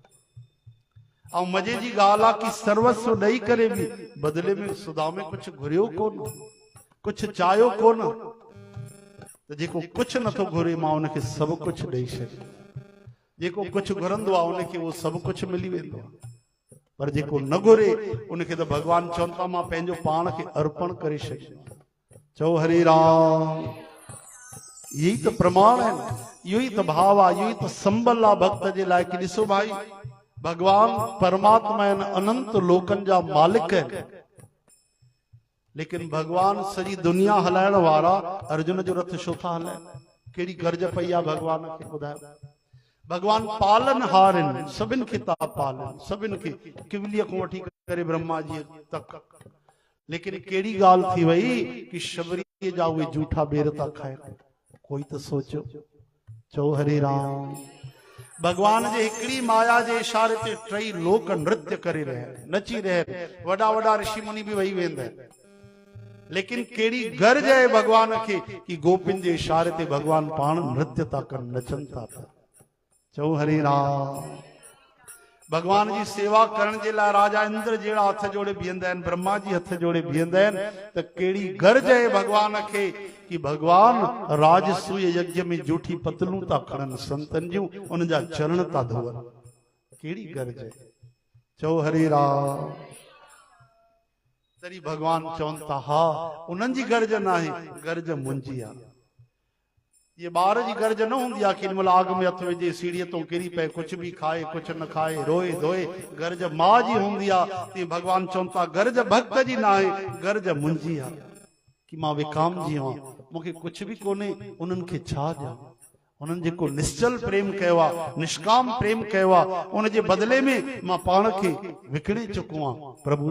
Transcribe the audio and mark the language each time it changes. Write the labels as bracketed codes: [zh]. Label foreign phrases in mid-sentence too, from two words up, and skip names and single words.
[sd] ऐं मज़े जी ॻाल्हि आहे कि सर्वस्व ॾेई करे बि बदिले में सुदामे कुछ घुरियो कोन, कुछ चाहियो कोन, त जेको कुछ नथो घुरे मां उनखे सभु कुछ ॾेई छॾियो। जेको कुछ घुरंदो आहे उनखे उहो सभु कुछ मिली वेंदो आहे, पर जेको न घुरे उनखे त भगवान चवनि था मां पंहिंजो पाण खे अर्पण करे छॾियो। चओ हरे राम। [hi] यही तो प्रमाण है, [sd] यही तो भाव आहे, यही तो संबल आहे भक्त जे लाइ कि ॾिसो भाई भगवान परमात्मा आहिनि, अनंत लोकनि जा मालिक आहिनि, लेकिन भगवान सॼी दुनिया हलाइण वारा अर्जुन जो रथ छो था हलाइनि? कहिड़ी गर्ज पई आहे भगवान खे ॿुधायो? भगवान पालनहार आहिनि, सभिनि खे था पालनि, सभिनि खे किवलीअ खां वठी करे ब्रह्मा जी तक, लेकिन कहिड़ी ॻाल्हि थी वई कि शबरीअ जा उहे जूठा बेर था खाइनि। कोई तो सोचो। चओ हरे राम। भगवान जे हिकड़ी माया जे इशारे ते 3 लोक नृत्य करे रहे, नची रहे, वडा वडा ऋषि मुनि भी वही वेंदा, लेकिन केड़ी गर्ज है भगवान के कि गोपिन जे इशारे ते भगवान पाण नृत्य था कर, नचन था। चओ हरे राम। भगवान जी सेवा करण जे लाइ राजा इंद्र जेड़ा हथ जोड़े बीहंदा आहिनि, ब्रह्मा जी हथ जोड़े बीहंदा आहिनि, त केड़ी गर्ज है भगवान के कि भगवान राजसूय यज्ञ में जूठी पतलूं था खणन, संतन जूं उन जा चरण था धोवन। केड़ी गर्ज है? चओ हरे राम। तरी भगवान चवनि था हा उन्हनि जी गर्ज न आहे, गर्ज मुंहिंजी आहे। ये ॿार जी गर्ज न हूंदी आहे कि हिन महिल आग में हथ विझे, सीढ़ीअ तो किरी पए, कुछ भी खाए कुछ न खाए, रोए धोए, गर्ज मां जी हूंदी आहे। ते भगवान चवनि था गर्ज भक्त जी न आहे, गर्ज मुंहिंजी आहे कि मां विकाम जी आहियां, मूंखे कुछ भी कोन्हे, उन्हनि खे छा ॾियां? उन्हनि जेको निश्चल प्रेम कयो आहे, निष्काम प्रेम कयो आहे, उन जे बदले में मां पाण खे विकिणे चुको आहियां।